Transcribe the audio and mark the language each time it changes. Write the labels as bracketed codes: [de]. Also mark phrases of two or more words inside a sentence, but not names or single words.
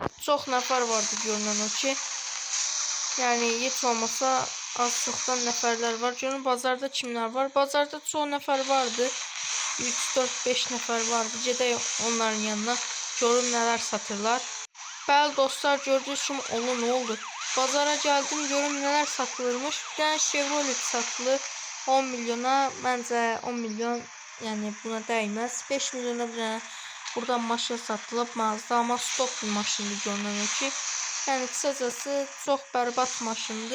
[az] Çox nəfər vardı görünən o ki. Yəni heç olmasa az çoxdan nəfərlər var. Görün bazarda kimlər var? Bazarda çox nəfər vardı. 3 4 5 nəfər vardı. Gedək onların yanına. Görün nələr satırlar. Bəli dostlar, gördüyünüz kimi [tr] ne oldu? Bazara geldim, görüm neler satılırmış. Bir tane Chevrolet satılır 10 milyona. Bence 10 milyon yani buna değmez. [az] 5 milyona bir tane buradan maşın satılıb mağazada, ama stok bir maşındı görünən o ki. [tr] Yani kısacası çok berbat maşındı.